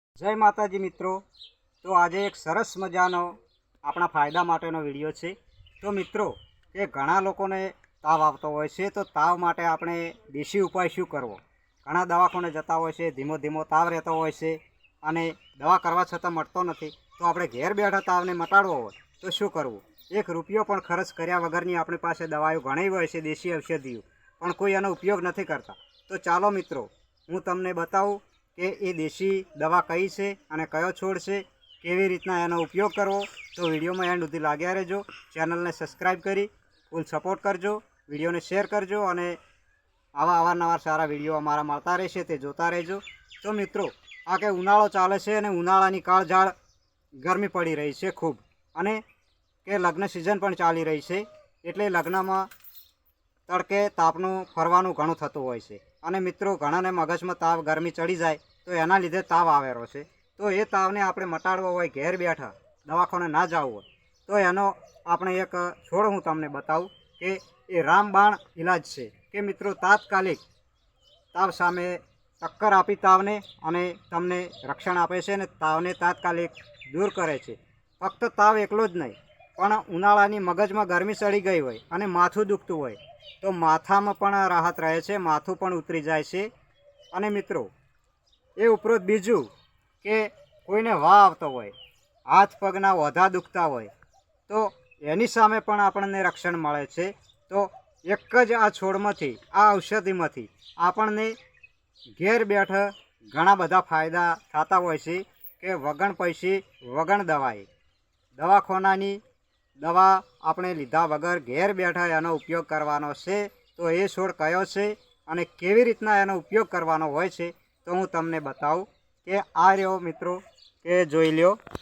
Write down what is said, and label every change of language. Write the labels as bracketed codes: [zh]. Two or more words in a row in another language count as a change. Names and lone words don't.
[gu] જય માતાજી મિત્રો। તો આજ એક સરસ મજાનો અપના ફાયદા માટેનો વિડિયો હૈ। તો મિત્રો કે ઘણા લોકોને તાવ આવતો હોય છે, તો તાવ માટે આપણે દેશી ઉપાય શું કરવો। ઘણા દવાખાને જતા હોય છે, ધીમો ધીમો તાવ રહેતો હોય છે અને દવા કરવા છતાં મટતો નથી। તો આપણે ઘેર બેઠા તાવને મટાડવો હોય તો શું કરવું। એક રૂપિયો પણ ખર્ચ કર્યા વગરની આપણી પાસે દવાઓ ઘણી હોય છે, દેશી ઔષધિઓ, પણ કોઈ એનો ઉપયોગ નથી કરતા। તો ચાલો મિત્રો હું તમને [hi] बताऊँ कि ये [gu] દેશી દવા કઈ હૈ ઔર કયો છોડ સે કેવી રીતના એનો ઉપયોગ કરવો। તો વિડિયો મેં એન્ડ સુધી લાગ્યા રહેજો। ચેનલ ને સબ્સ્ક્રાઇબ કરી ફૂલ સપોર્ટ કરજો, વિડિયો ને શેર કરજો ઔર આવા અવારનવાર સારા વિડિયો અમારા મળતા રહેશે તે જોતા રહેજો। તો મિત્રો આ કે ઉનાળો ચાલે છે અને ઉનાળાની કાળઝાળ ગરમી [hi] पड़ी रही है खूब, [gu] અને કે લગ્ન સીઝન પણ ચાલી રહી છે, એટલે લગ્નમાં તડકે તાપનું ફરવાનું ઘણું થતું હોય છે। અને મિત્રો ઘણાને મગજમાં તાવ ગરમી ચઢી જાએ તો એના લીધે તાવ આવેરો છે। તો યે તાવને આપણે મટાડવો હોય, ઘેર બેઠા દવાખાને ના જાવું હોય તો એનો આપણે એક છોડ હું તમને [hi] बताऊँ कि ये [gu] રામબાણ ઇલાજ છે કિ મિત્રો તાત્કાલિક તાવ સામે ટક્કર આપી તાવને અને તમને રક્ષણ આપે છે ને તાવને તાત્કાલિક દૂર કરે છે। ફક્ત તાવ એકલો જ નહીં પણ ઉનાળાની મગજમાં ગરમી ચઢી ગઈ હોય અને માથું દુખતું હોય તો માથામાં પણ રાહત રહે છે, માથું પણ ઉતરી જાય છે। અને મિત્રો એ ઉપરાંત બીજું કે કોઈને વાહ આવતો હોય, હાથ પગના વધા દુખતા હોય તો એની સામે પણ આપણને રક્ષણ મળે છે। તો એક જ આ છોડમાંથી આ ઔષધિમાંથી આપણને ઘેર બેઠા ઘણા બધા ફાયદા થતા હોય છે કિ વગણ પૈસે વગણ દવાએ દવાખાનાની દવા આપણે લીધા વગર ઘેર બેઠા એનો ઉપયોગ કરવાનો છે। તો એ છોડ કયો છે અને કેવી રીતના એનો ઉપયોગ કરવાનો હોય છે તો હું તમને [hi] बताऊँ कि [gu] આ રહ્યો મિત્રો કે જોઈ લ્યો।